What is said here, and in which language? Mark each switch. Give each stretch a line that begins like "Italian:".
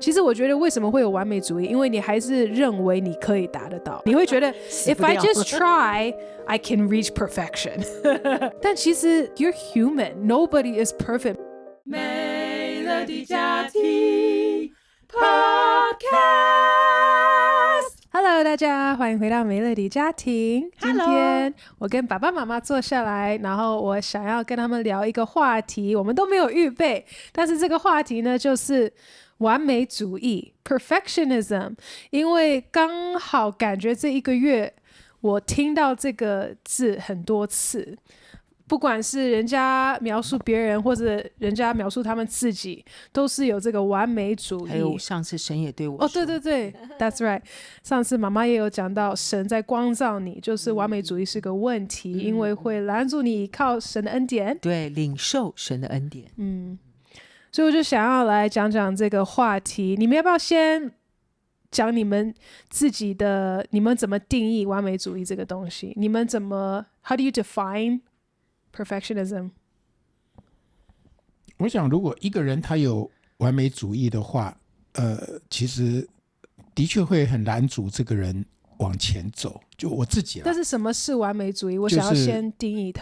Chinese: 其实我觉得为什么会有完美主义，因为你还是认为你可以达得到，你会觉得
English: if I just try I can reach perfection
Chinese: 但其实
English: you're human, nobody is perfect。
Chinese: Melody 家庭 Podcast Hello 大家欢迎回到美乐迪家庭。今天我跟爸爸妈妈坐下来，然后我想要跟他们聊一个话题，我们都没有预备，但是这个话题呢就是完美主义 perfectionism。因为刚好感觉这一个月我听到这个字很多次，不管是人家描述别人或者人家描述他们自己，都是有这个完美主义。还有上次神也对我说，对对对
English: That's right。
Chinese: 上次妈妈也有讲到神在光照你，就是完美主义是个问题，因为会拦住你靠神的恩典，对，领受神的恩典。所以我就想要来讲讲这个话题。你们要不要先讲你们自己的，你们怎么定义完美主义这个东西？你们怎么
English: How do you define perfectionism？
Chinese: 我想如果一个人他有完美主义的话，其实的确会很拦阻这个人往前走。就我自己啦，但是什么是完美主义？我想要先定义它。